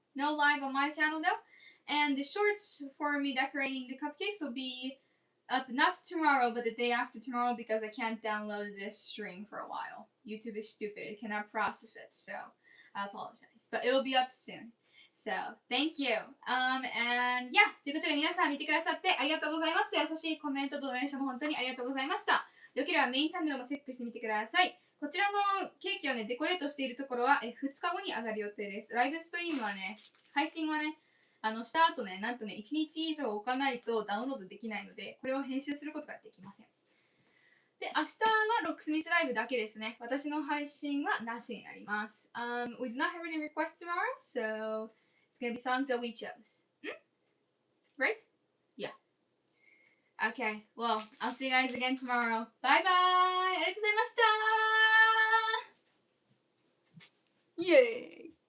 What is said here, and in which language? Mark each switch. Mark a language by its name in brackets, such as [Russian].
[English] No live on my channel though. And the shorts for me decorating the cupcakes will be up not tomorrow, but the day after tomorrow because I can't download this string for a while. YouTube is stupid. It cannot process it, so I apologize. But it will be up soon. So, thank you. And yeah, [Japanese] ということで皆さん見てくださってありがとうございました。優しいコメントとドネーションも本当にありがとうございました。よければメインチャンネルもチェックしてみてください。こちらのケーキをね、デコレートしているところは2日後に上がる予定です。ライブストリームはね、配信はね、した後ね、なんとね、1日以上置かないとダウンロードできないので、これを編集することができません。で、明日はロックスミスライブだけですね。私の配信はなしになります。 [English] We do not have any requests tomorrow, so it's gonna be songs that we chose. Right? Yeah. Okay, well, I'll see you guys again tomorrow. Bye bye! [Japanese] ありがとうございました! Yay!